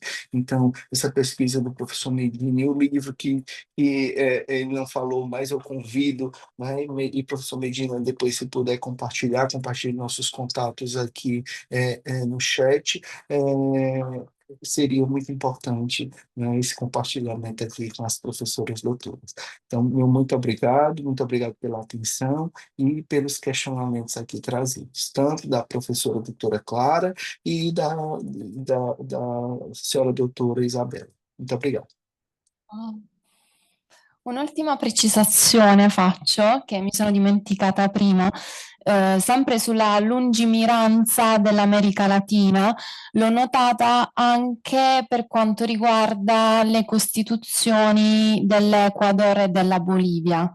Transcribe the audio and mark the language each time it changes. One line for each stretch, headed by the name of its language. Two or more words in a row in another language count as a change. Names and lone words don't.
Portuguese: Então, essa pesquisa do professor Medina, e o livro que ele não falou, mas eu convido, né, e professor Medina, depois se puder compartilhe nossos contatos aqui no chat, seria muito importante, né, esse compartilhamento aqui com as professoras doutoras. Então, meu muito obrigado pela atenção e pelos questionamentos aqui trazidos, tanto da professora doutora Clara e da senhora doutora Isabela. Muito obrigado.
Italian: Un'ultima precisazione faccio, che mi sono dimenticata prima, sempre sulla lungimiranza dell'America Latina, l'ho notata anche per quanto riguarda le costituzioni dell'Ecuador e della Bolivia.